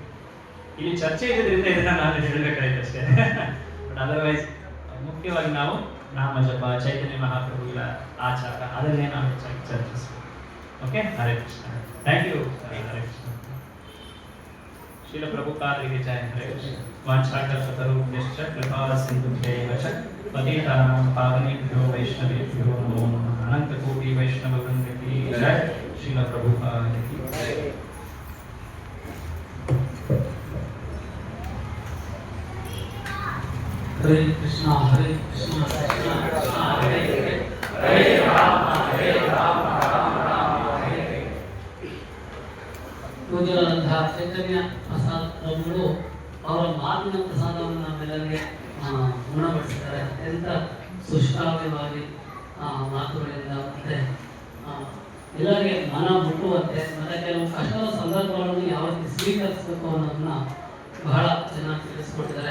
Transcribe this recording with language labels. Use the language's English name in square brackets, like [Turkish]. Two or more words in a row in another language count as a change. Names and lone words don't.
[Kannada] ಇಲ್ಲಿ ಚರ್ಚೆ ಇರೋದ್ರಿಂದ ಇದನ್ನ ನಾನು ಹೇಳಬೇಕಾಯ್ತು ಅಷ್ಟೇ. [English] but otherwise [Kannada] ಮುಖ್ಯವಾಗಿ ನಾವು ನಾಮ ಜಪ, ಚೈತನ್ಯ ಮಹಾಪ್ರಭುಗಳ ಆಚಾರ, ಅದನ್ನೇ ನಾವು ಹೆಚ್ಚಾಗಿ ಚರ್ಚಿಸಬೇಕು. ಓಕೆ, ಹರೇ ಕೃಷ್ಣ. [English] thank you. [Kannada] ಹರೇ ಕೃಷ್ಣ. ಶ್ರೀಲ ಪ್ರಭುಪಾದರಿಗೆ ಜಯ. ಹರೇ ಕೃಷ್ಣ. [Sanskrit] ವಾಂಛಾಕಲ್ಪತರುಭ್ಯಶ್ಚ ಕೃಪಾ ಸಿಂಧುಭ್ಯೈವ ಚ ಪತಿತಾನಾಂ ಪಾವನೇಭ್ಯೋ ವೈಷ್ಣವೇಭ್ಯೋ ನಮೋ ನಮಃ. [Kannada] ಅನಂತ ಕೋಟಿ ವೈಷ್ಣವ ವೃಂದಕ್ಕೆ ಜಯ. ಶ್ರೀಲ ಪ್ರಭುಪಾದರಿಗೆ ಜಯ. [Sanskrit] ಹರೇ ಕೃಷ್ಣ ಹರೇ ಕೃಷ್ಣ ಕೃಷ್ಣ ಕೃಷ್ಣ ಹರೇ ಹರೇ ಹರೇ ರಾಮ ಹರೇ ರಾಮ ರಾಮ ರಾಮ ಹರೇ ಹರೇ. [Kannada] ಪೂಜ್ಯರಾದಂತಹ ಚೈತನ್ಯ ಪ್ರಸಾದ್ ಪ್ರಭುಗಳು ಅವರ ಮಾತಿನ ಪ್ರಸಾದವನ್ನು ನಮ್ಮೆಲ್ಲರಿಗೆ ಗುಣಪಡಿಸಿದ್ದಾರೆ. ಅತ್ಯಂತ ಸುಶ್ರಾವ್ಯವಾಗಿ ಮಾತುಗಳಿಂದ ಮತ್ತೆ ಎಲ್ಲರಿಗೆ ಮನ ಮುಟ್ಟುವಂತೆ, ಮತ್ತೆ ಕೆಲವು ಕಷ್ಟದ ಸಂದರ್ಭಗಳನ್ನು ಯಾವ ರೀತಿ ಸ್ವೀಕರಿಸಬೇಕು ಅನ್ನೋದನ್ನ ಬಹಳ ಚೆನ್ನಾಗಿ ತಿಳಿಸ್ಕೊಟ್ಟಿದ್ದಾರೆ.